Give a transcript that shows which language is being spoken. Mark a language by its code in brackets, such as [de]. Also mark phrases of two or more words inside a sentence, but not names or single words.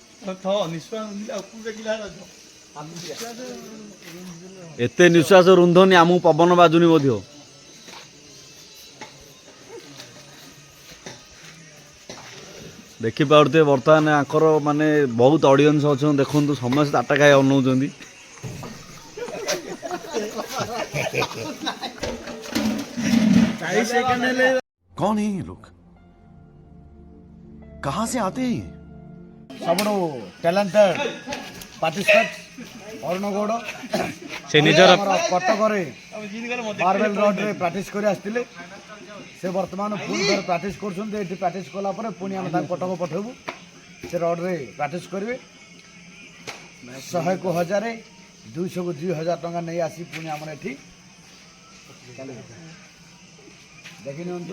[or] ଏତେ ନିଶ୍ୱାସ ରୁନ୍ଧନି ଆମକୁ ପବନ ବାଜୁନି ମଧ୍ୟ ଦେଖିପାରୁଥିବେ ବର୍ତ୍ତମାନ ଆଙ୍କର ମାନେ ବହୁତ ଅଡ଼ିଏନ୍ସ ଅଛନ୍ତି ଦେଖନ୍ତୁ ସମସ୍ତେ ଆଟାକାଇ ଅନଉଛନ୍ତି [hi] कौन है ये लोग कहां से आते हैं ये? [or] ସବୁଠୁ [en] talented participate [or] ଅରୁଣ ଗୌଡ଼ ସେ ନିଜର ଆମର କଟକରେ ମାର୍ବେଲ ରୋଡରେ ପ୍ରାକ୍ଟିସ୍ କରି ଆସିଥିଲେ ସେ ବର୍ତ୍ତମାନ ପୁଣି ଥରେ ପ୍ରାକ୍ଟିସ୍ କରୁଛନ୍ତି ଏଠି ପ୍ରାକ୍ଟିସ୍ କଲା ପରେ ପୁଣି ଆମେ ତାଙ୍କୁ କଟକ ପଠାଇବୁ ସେ ରୋଡରେ ପ୍ରାକ୍ଟିସ୍ କରିବେ 100କୁ 1000 200କୁ 2000 ଟଙ୍କା ନେଇ ଆସି ପୁଣି ଆମର ଏଠି ଦେଖି ନିଅନ୍ତୁ